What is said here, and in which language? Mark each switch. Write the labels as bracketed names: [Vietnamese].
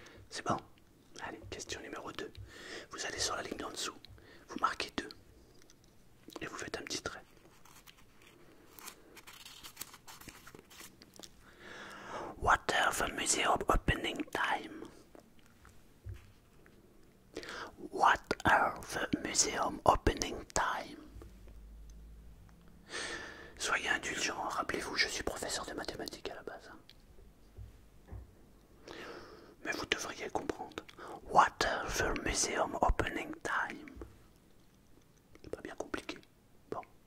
[French] C'est bon? Allez, question numéro 2. Vous allez sur la ligne d'en dessous, vous marquez 2 et vous faites un petit trait. [English] What are the museum opening time? What are the museum opening time? [French] Soyez indulgents, rappelez-vous, je suis professeur de mathématiques à la base. Mais vous devriez comprendre. [English] What are the museum opening time? [French] C'est pas bien compliqué. Bon.